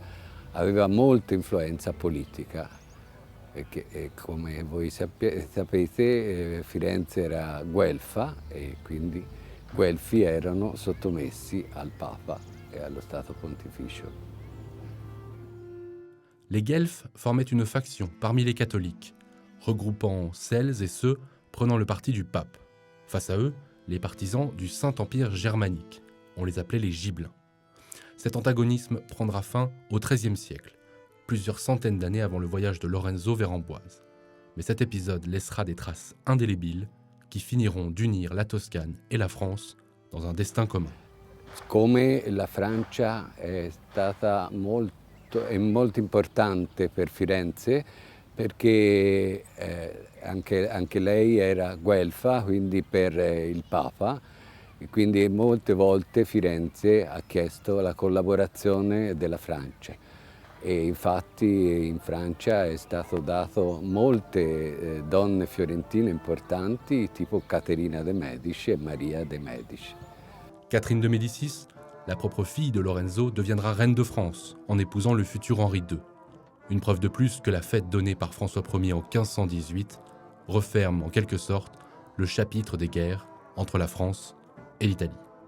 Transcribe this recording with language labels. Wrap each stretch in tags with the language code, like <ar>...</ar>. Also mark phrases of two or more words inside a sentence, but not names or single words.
<it>Aveva molta influenza politica, perché come voi sapete Firenze era guelfa e quindi guelfi erano sottomessi al Papa et allo Stato Pontificio.</it> <fr>Les Guelfes formaient une faction parmi les catholiques, regroupant celles et ceux prenant le parti du pape. Face à eux, les partisans du Saint-Empire germanique. On les appelait les Gibelins. Cet antagonisme prendra fin au XIIIe siècle, plusieurs centaines d'années avant le voyage de Lorenzo vers Amboise. Mais cet épisode laissera des traces indélébiles qui finiront d'unir la Toscane et la France dans un destin commun.</fr> <it>Come la Francia è stata molto importante per Firenze perché anche lei era guelfa, quindi per il Papa, e quindi molte volte Firenze ha chiesto la collaborazione della Francia. E infatti in Francia è stato dato molte donne fiorentine importanti, tipo Caterina de' Medici e Maria de' Medici.</it> <fr>Catherine de Médicis, la propre fille de Lorenzo, deviendra reine de France en épousant le futur Henri II. Une preuve de plus que la fête donnée par François Ier en 1518 referme en quelque sorte le chapitre des guerres entre la France et l'Italie.</fr>